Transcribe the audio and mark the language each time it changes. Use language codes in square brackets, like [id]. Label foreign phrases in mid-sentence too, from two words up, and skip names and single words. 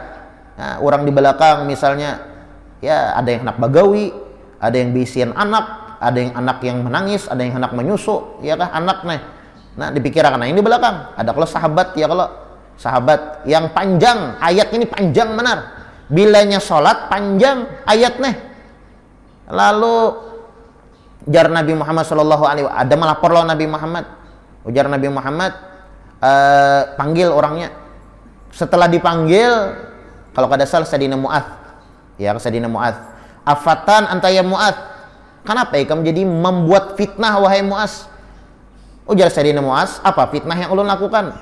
[bjn] Nah, orang di belakang misalnya ya ada yang hendak bagawi, ada yang bisian anak, ada yang anak yang menangis, ada yang hendak menyusu, ya kah anak nih. Nah, dipikirkan nah yang di belakang. Ada kalau sahabat ya kalau sahabat yang panjang, ayat ini panjang benar. Bilanya sholat panjang ayat nih. Lalu jar Nabi Muhammad [ar] صلى الله عليه وسلم [bjn] ada melapor lawan Nabi Muhammad. Ujar Nabi Muhammad panggil orangnya. Setelah dipanggil kalau kada salah Sayyidina Mu'adz. Ya, Sayyidina Mu'adz. [ar] أفتان أنت يا معاذ. [bjn] Kenapa ikam jadi membuat fitnah wahai Muaz? Ujar Sayyidina Muaz, apa fitnah yang ulun lakukan?